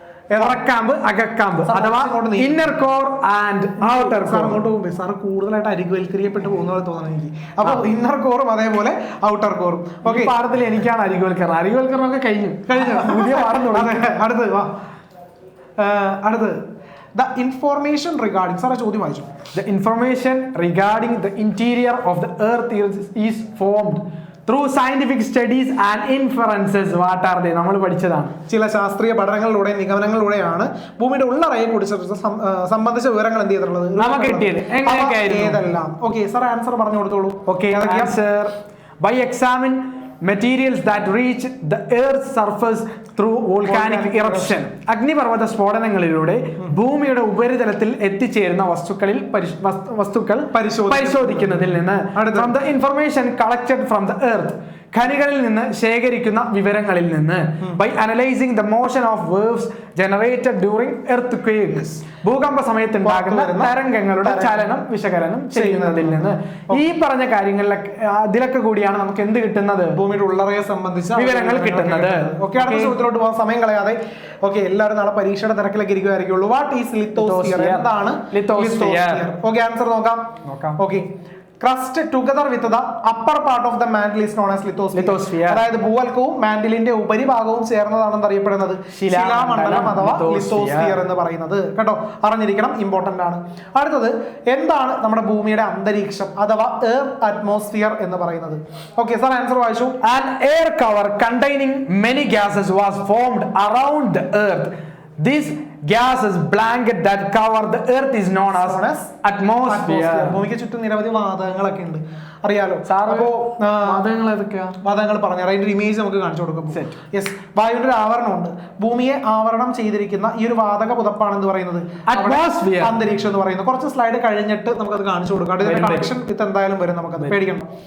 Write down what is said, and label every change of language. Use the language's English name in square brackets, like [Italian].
[Malayalam] പുറക്കാമ്പ് അകക്കാമ്പ് അഥവാ [English] inner core and outer [Malayalam] sir [English] Core. [Malayalam] അങ്ങോട്ട് പോകുമ്പോൾ സാർ കൂടുതലായിട്ട് അരികുവൽക്കരിക്കപ്പെട്ട് പോകുന്ന പോലെ തോന്നുന്നു എനിക്ക്. അപ്പൊ ഇന്നർ കോറും അതേപോലെ ഔട്ടർ കോറും. ഓക്കെ, പാഠത്തിൽ എനിക്കാണ് അരികുവൽക്കരണം ഒക്കെ കഴിഞ്ഞു പുതിയ പാഠം തുടങ്ങി. അടുത്ത് വാ, അടുത്ത് [English] The information regarding. [Malayalam] സാറേ ചോദ്യം വായിച്ചു. [English] The information regarding the interior of the earth is formed through scientific studies and inferences. What are they? [Malayalam] നമ്മൾ പഠിച്ചതാണ്. ചില ശാസ്ത്രീയ പഠനങ്ങളിലൂടെ നിഗമനങ്ങളിലൂടെയാണ് ഭൂമിയുടെ ഉള്ളറയെ കുറിച്ച് സംബന്ധിച്ച വിവരങ്ങൾ എന്ത് ചെയ്തിട്ടുള്ളത് നമുക്ക് കിട്ടിയത്. എങ്ങനെയൊക്കെയായിരുന്നു? ഏതെല്ലാം? ഓക്കെ സാർ ആൻസർ പറഞ്ഞു കൊടുത്തോളൂ. [English] Okay, answer by examine materials that reach the earth's surface through volcanic eruption. [Malayalam] അഗ്നിപർവ്വത സ്ഫോടനങ്ങളിലൂടെ ഭൂമിയുടെ ഉപരിതലത്തിൽ എത്തിച്ചേരുന്ന വസ്തുക്കൾ പരിശോധിക്കുന്നതിൽ നിന്ന് [English] from the information collected from the earth, [Malayalam] ഖനികളിൽ നിന്ന് ശേഖരിക്കുന്ന വിവരങ്ങളിൽ നിന്ന് [English] by analyzing the motion of waves generated during earthquakes, [Malayalam] ഭൂകമ്പ സമയത്ത് ഉണ്ടാകുന്ന തരംഗങ്ങളുടെ ചലനം വിശകലനം ചെയ്യുന്നതിൽ നിന്ന്. ഈ പറഞ്ഞ കാര്യങ്ങളിലൊക്കെ അതിലൊക്കെ കൂടിയാണ് നമുക്ക് എന്ത് കിട്ടുന്നത്? ഭൂമിയുടെ ഉള്ളറയെ സംബന്ധിച്ച വിവരങ്ങൾ കിട്ടുന്നത്. ഓക്കെ, അടുത്ത ചോദ്യത്തിലോട്ട് പോകാൻ സമയം കളയാതെ. ഓക്കെ, എല്ലാവരും നാളെ പരീക്ഷയുടെ തിരക്കിലേക്ക് ഇരിക്കുമായിരിക്കുള്ളൂ. [English] What is lithosphere? [Malayalam] എന്താണ് ലിത്തോസ്ഫിയർ? ഓക്കെ, ആൻസർ നോക്കാം. [English] Okay, crust together with the upper part of the mantle is known as lithosphere. [Malayalam] അതായത് ഭൂവൽക്കവും മാന്റിലിന്റെ ഉപരിഭാഗവും ചേർന്നതാണെന്ന് അറിയപ്പെടുന്നത് ശിലാമണ്ഡലം അഥവാ ലിത്തോസ്ഫിയർ എന്ന് പറയുന്നത്. കേട്ടോ, അറിഞ്ഞിരിക്കണം, ഇമ്പോർട്ടന്റ് ആണ്. അടുത്തത് എന്താണ് നമ്മുടെ ഭൂമിയുടെ അന്തരീക്ഷം അഥവാ എയർ അറ്റ്മോസ്ഫിയർ എന്ന് പറയുന്നത്? ഓക്കെ സാർ ആൻസർ വായിച്ചു. [English] An air cover containing many gases was formed around the earth. This gases blanket that cover the earth is known as atmosphere. [Malayalam] ഭൂമിക്ക് ചുറ്റും നിരവധി വാതകങ്ങളൊക്കെ ഉണ്ട്, അറിയാലോ. അപ്പോ വാതകങ്ങൾ ഏതൊക്കെയാ? വാതകങ്ങൾ പറഞ്ഞു അതിന്റെ ഇമേജ് നമുക്ക് കാണിച്ചു കൊടുക്കും. യെസ്, വായുവിന്റെ ഒരു ആവരണമുണ്ട്. ഭൂമിയെ ആവരണം ചെയ്തിരിക്കുന്ന ഈ ഒരു വാതക പുതപ്പാണ് എന്ന് പറയുന്നത് [English] atmosphere, [Malayalam] അന്തരീക്ഷം എന്ന് പറയുന്നത്. കുറച്ച് സ്ലൈഡ് കഴിഞ്ഞിട്ട് നമുക്കത് കാണിച്ചു കൊടുക്കാം. അതിന്റെ കണക്ഷൻ വിത്ത് എന്തായാലും വരും, നമുക്കത് പേടിക്കണം.